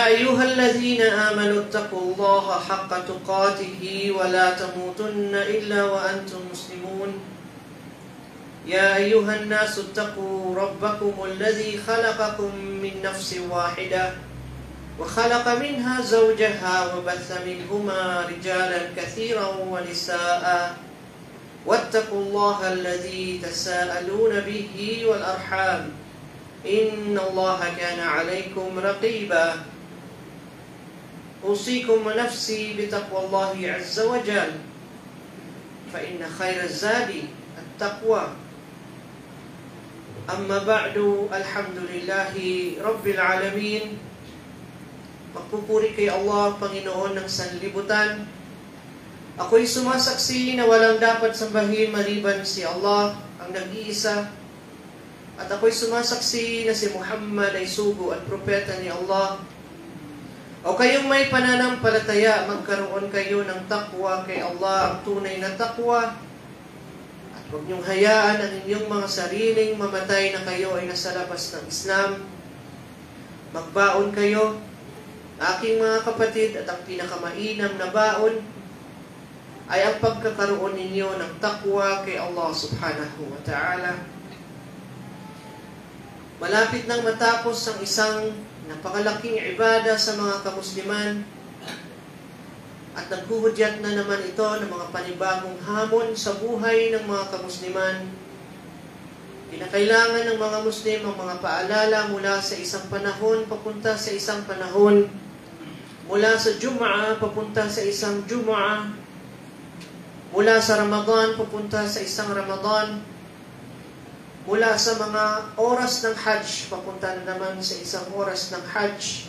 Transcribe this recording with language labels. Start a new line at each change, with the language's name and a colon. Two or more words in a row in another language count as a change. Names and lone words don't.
Arabic: أيها الذين آمنوا اتقوا الله حق تقاته ولا تموتن إلا وأنتم مسلمون يا أيها الناس اتقوا ربكم الذي خلقكم من نفس واحدة وخلق منها زوجها وبث منهما رجالا كثيرا ونساء واتقوا الله الذي تساءلون به والأرحام إن الله كان عليكم رقيبا أوصيكم ونفسي بتقوى الله عز وجل فإن خير الزاد التقوى أما بعد الحمد لله رب العالمين
Filipino: Magpupuri kay Allah, Panginoon ng sanlibutan. Ako'y sumasaksi na walang dapat sambahin maliban si Allah, ang nag-iisa. At ako'y sumasaksi na si Muhammad ay sugo at propeta ni Allah. O kayong may pananampalataya, magkaroon kayo ng takwa kay Allah, ang tunay na takwa. At huwag niyong hayaan ang inyong mga sariling mamatay na kayo ay nasa labas ng Islam. Magbaon kayo, aking mga kapatid, at ang pinakamainam na baon ay ang pagkakaroon ninyo ng takwa kay Allah
Arabic: سبحانه وتعالى.
Filipino: Malapit nang matapos ang isang napakalaking ibada sa mga kamusliman at naghuhudyat na naman ito ng mga panibagong hamon sa buhay ng mga kamusliman. Kinakailangan ng mga Muslim ang mga paalala mula sa isang panahon papunta sa isang panahon, mula sa Jum'ah papunta sa isang Jum'ah, mula sa Ramadan papunta sa isang Ramadan, mula sa mga oras ng Hajj papunta na naman sa isang oras ng Hajj.